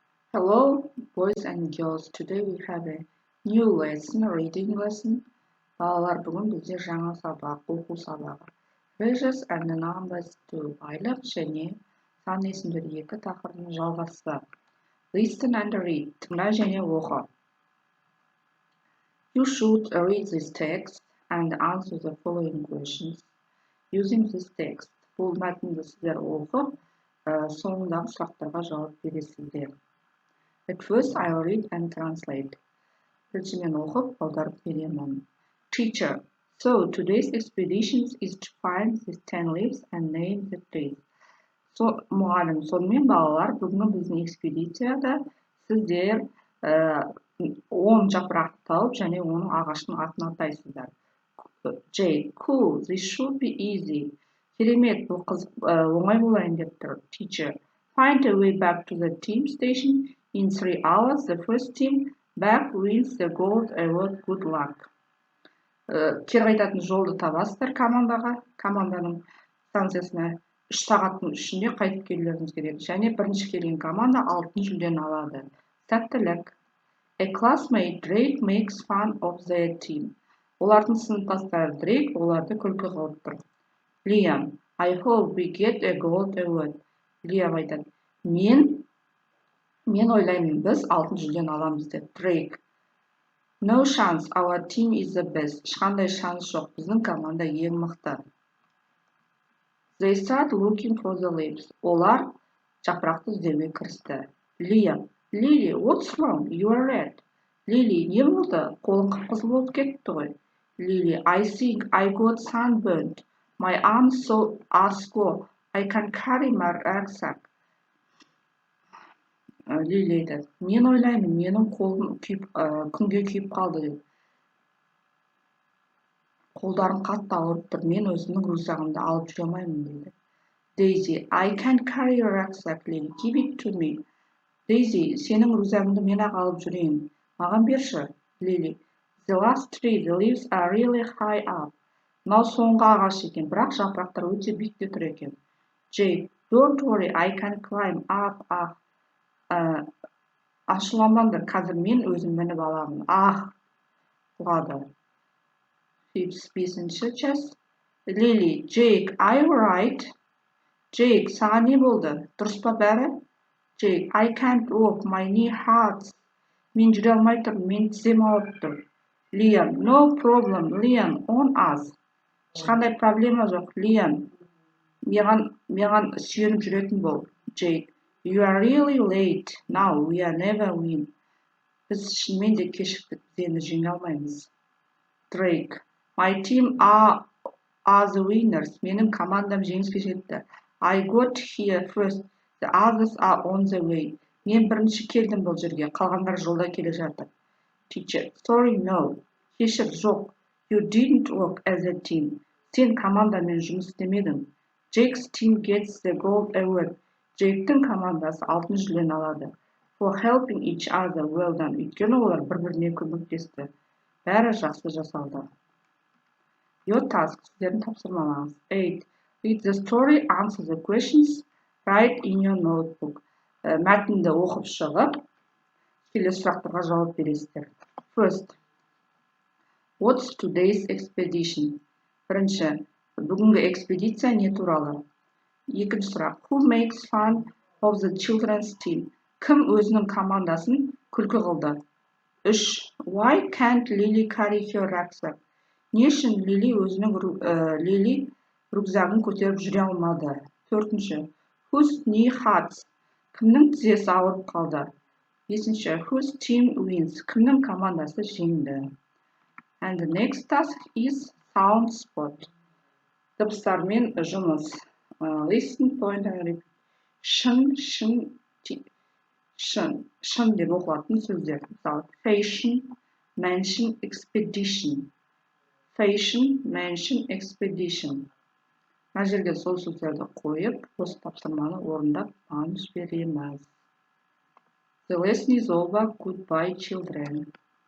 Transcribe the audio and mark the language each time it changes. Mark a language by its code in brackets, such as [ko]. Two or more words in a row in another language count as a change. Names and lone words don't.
[en] Hello, boys and girls. Today we have a new lesson, reading lesson. [kk] Балалар бүгін бізде жаңа сабақ, оқу сабағы. [en] Ratios and numbers 2. [kk] Айлық және сан есімдер 2 тақырыбының жалғасы. [en] Listen and read. [kk] Тыңда және оқы. [en] You should read this text and answer the following questions using this text. [kk] Бұл мәтінді сіздер оқып, соңындағы сұрақтарға жауап бересіздер. [en] At first, I'll read and translate. [kk] Біріншіден оқып, аударып беремін. [en] Teacher, so today's expedition is to find the 10 leaves and name the trees. [kk] Мұғалім, сонымен балалар, бүгінгі біздің экспедицияда сіздер 10 жапырақты тауып және оның ағашының атын атайсыздар. [en] J, cool, this should be easy. [kk] Керемет, бұл оңай болайын деп тұр. [en] Teacher, find a way back to the team station. In 3 hours, the first team back wins the gold award. Good luck. [kk] Кері қайтатын жолды табасыздар команданың станциясына 3 сағаттың ішінде қайтып келулеріңіз керек. Және бірінші келген команда алтын жүлдені алады. Сәттілік. [en] A classmate Drake makes fun of their team. [kk] Олардың сыныптастары Drake оларды күлкі қылып тұр. [en] Liam, I hope we get a gold award. [kk] Liam айтады, мен ойлаймын, біз алтын жүлдені аламыз деп. [en] Drake, no chance, our team is the best. [kk] Ешқандай шанс жоқ, біздің команда ең мықты. [en] They start looking for the leaves. [kk] Олар жапырақты іздеуге кірісті. [en] Liam, Lily, what's wrong? You are red. [kk] Lily, не болды? Қолың қып-қызыл болып кетті ғой. [en] Lily, I think I got sunburned. My arms are sore. I can carry my rucksack. [kk] Lily айтады, мен ойлаймын, менің қолым күнге күйіп қалды. Қолдарым қатты ауырып тұр, мен өзімнің рюкзагымды алып жүре алмаймын дейді. [en] Daisy, I can carry your rucksack, Lily. Give it to me. [kk] Daisy, сенің рюкзагыңды мен ақ алып жүрейін. Маған берші. [en] Lily, the last tree, the leaves are really high up. [kk] Мынау соңғы ағаш екен, бірақ жапырақтар өте биікте тұр екен. [en] Jake, don't worry, I can climb up. [kk] Ашуланбаңдар, қазір мен өзім мініп аламын. Құлады. 5-ші час. [en] Lily, Jake, are you right? [kk] Jake, саған не болды? Дұрыс па бәрі? [en] Jake, I can't walk, my knee hurts. [kk] Мен жүре алмай тұрмын, мен тізем ауырып тұр. [en] Liam, no problem, Liam, on us. [kk] Ешқандай проблема жоқ, Liam. Маған сүйеніп жүретін бол. [en] Jake, you are really late. Now we are never win. [kk] Біз шынымен де кешіктік, біз енді жеңе алмаймыз. [en] Drake, my team are the winners. [kk] Менің командам жеңіске жетті. [en] I got here first. The others are on the way. [kk] Мен бірінші келдім бұл жерге, қалғандар жолда келе жатыр. [en] Teacher, sorry, no. [kk] Кешір, жоқ. [en] You didn't work as a team. [kk] Сен командамен жұмыс істемедің. [en] Jake's team gets the gold award. [kk] Jake'тің командасы алтын жүлдені алады. [en] For helping each other, well done. [kk] Өйткені олар бір-біріне көмектесті. Бәрі жақсы жасалды. [en] Your task, [kk] сіздердің тапсырмаларыңыз. 8. [en] Read the story, answer the questions, write in your notebook. [kk] Мәтінді оқып шығып, келесі сұрақтарға жауап бересіздер. [en] First, what's today's expedition? [kk] Бірінші, бүгінгі экспедиция не туралы? Екінші сұрақ, [en] who makes fun of the children's team? [kk] Кім өзінің командасын күлкі қылды? [en] 3. Why can't Lily carry her rucksack? [kk] Не үшін Лили өзінің рюкзагын көтеріп жүре алмады? [en] 4. Whose knee hurts? [kk] Кімнің тізесі ауырып қалды? [en] 5. Whose team wins? [kk] Кімнің командасы жеңді? [en] And the next task is sound spot. [kk] Дыбыстармен жұмыс. [en] Listen, point and repeat. [kk] Шын деп оқылатын сөздер. Мысалы, [en] fashion, mansion, expedition. Fashion, mansion, expedition. [kk] Мына жерге сол сөздерді қойып, осы тапсырманы орындап, маған жібереміз. [en] The lesson is over. Goodbye, children.